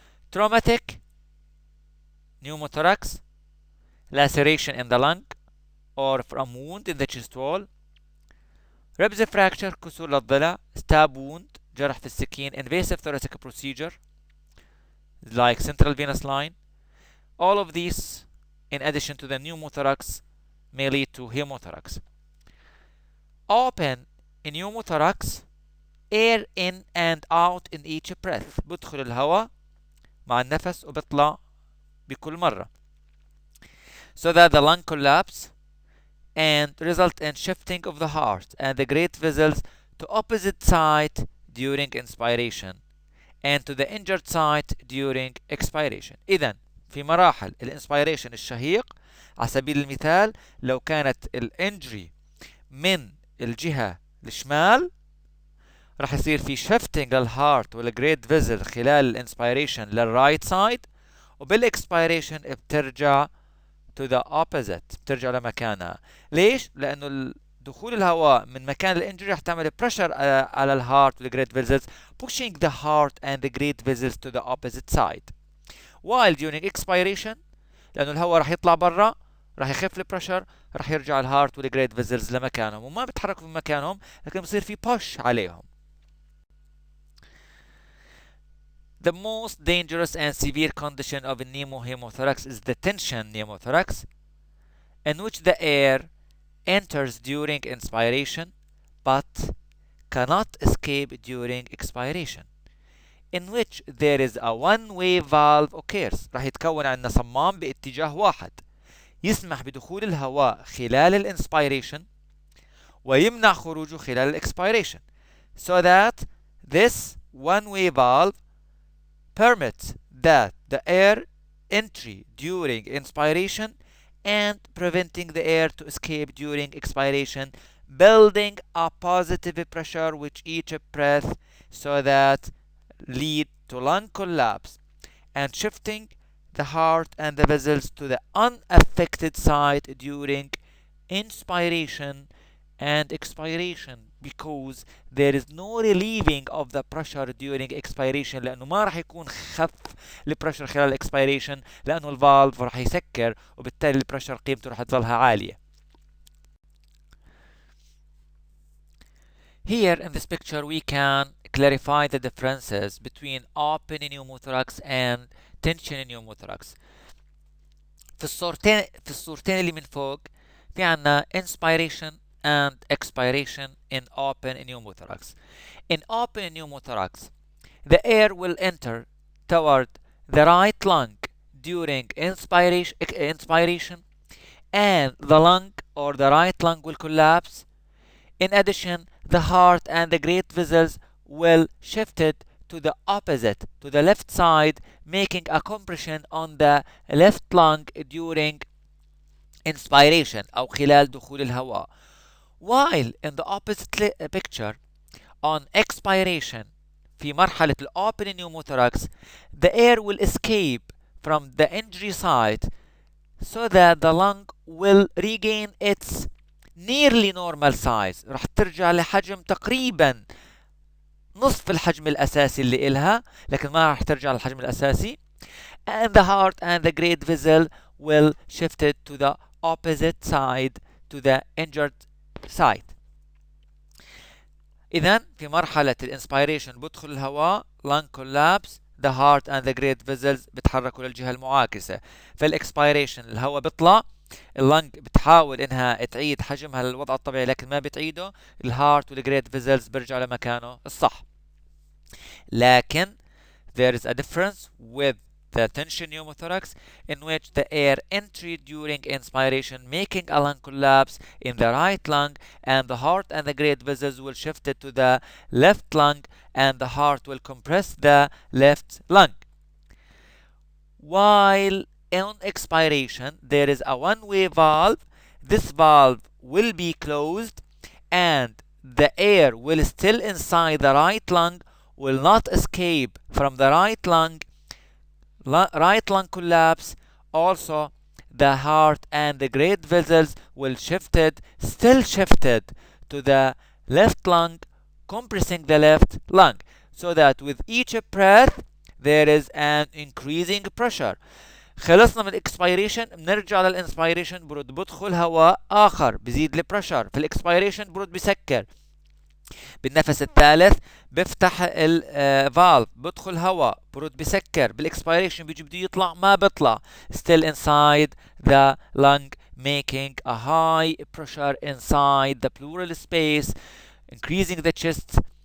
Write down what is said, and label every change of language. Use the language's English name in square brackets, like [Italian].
[English] Traumatic pneumothorax, laceration in the lung or from wound in the chest wall, ribs fracture, [Arabic] كسور للضلع, [English] stab wound, [Arabic] جرح في السكين, [English] invasive thoracic procedure like central venous line. All of these, in addition to the pneumothorax, may lead to hemothorax. Open pneumothorax, air in and out in each breath. [Arabic] بدخل الهواء مع النفس وبطلع بكل مرة. [English] So that the lung collapse and result in shifting of the heart and the great vessels to opposite side during inspiration and to the injured side during expiration. [Arabic] إذن في مراحل الانسبيريشن الشهيق على سبيل المثال لو كانت الانجري من الجهة الشمال راح يصير في شيفتنج للهارت والجريد فيزل خلال الانسبيريشن للرايت سايد وبالاكسبيريشن بترجع [English] to the opposite، [Arabic] بترجع لمكانها. ليش؟ لأنه دخول الهواء من مكان الانجري رح تعمل pressure على الهارت والجريد فيزلز [English] pushing the heart and the great vessels to the opposite side. while during expiration [Arabic] لأنه الهواء رح يطلع برا رح يخف البريشر رح يرجع الهارت والجريد فيزلز لمكانهم وما بيتحركوا من مكانهم لكن بصير في push عليهم. [English] The most dangerous and severe condition of a pneumohemothorax is the tension pneumothorax, in which the air enters during inspiration but cannot escape during expiration, in which there is a one-way valve occurs. [Arabic] راح يتكون عندنا صمام باتجاه واحد يسمح بدخول الهواء خلال الانسبيريشن ويمنع خروجه خلال الاكسبيريشن. [English] So that this one-way valve permits that the air entry during inspiration and preventing the air to escape during expiration, building a positive pressure with each breath so that lead to lung collapse and shifting the heart and the vessels to the unaffected side during inspiration and expiration, because there is no relieving of the pressure during expiration [Arabic] لأنه ما راح يكون خف البريشر خلال الاكسبيريشن لأنه الفالف راح يسكر وبالتالي البريشر قيمته راح تظلها عالية. [English] Here in this picture we can clarify the differences between open pneumothorax and tension pneumothorax. [Arabic] في الصورتين اللي من فوق في عنا inspiration [English] and expiration in open pneumothorax. In open pneumothorax, the air will enter toward the right lung during inspiration, and the lung or the right lung will collapse. In addition, the heart and the great vessels will shift it to the opposite, to the left side, making a compression on the left lung during inspiration [Arabic] أو خلال دخول الهواء. [English] While in the opposite picture, on expiration, [Arabic] في مرحلة [English] open pneumothorax, the air will escape from the injury site so that the lung will regain its nearly normal size. [Arabic] راح ترجع لحجم تقريبا نصف الحجم الأساسي اللي إلها، لكن ما راح ترجع للحجم الأساسي. [English] And the heart and the great vessel will shift it to the opposite side, to the injured side. [Arabic] إذن في مرحلة الانسبيريشن بدخل الهواء، [English] lung collapse، the heart and the great vessels [Arabic] بتحركوا للجهة المعاكسة. في الاكسبيريشن الهواء بيطلع، اللنج بتحاول انها تعيد حجمها للوضع الطبيعي لكن ما بتعيده، الهارت والجريت فيزلز بيرجع لمكانه الصح. [English] لكن there is a difference with the tension pneumothorax in which the air entry during inspiration making a lung collapse in the right lung, and the heart and the great vessels will shift it to the left lung, and the heart will compress the left lung. While on expiration there is a one-way valve, this valve will be closed and the air will still inside the right lung, will not escape from the right lung collapse. Also the heart and the great vessels will still shifted to the left lung, compressing the left lung, so that with each breath there is an increasing pressure. [Arabic] خلصنا من الاكسبيريشن، بنرجع للانسبيريشن، برد بدخل هواء اخر بزيد البريشر. في الاكسبيريشن برد بسكر. بالنفس الثالث بفتح الفالف، بدخل هواء، برد بسكر. بالاكسبيريشن بيجي بده يطلع، ما بيطلع. [English] still inside the lung, making a high pressure inside the pleural space, increasing the chest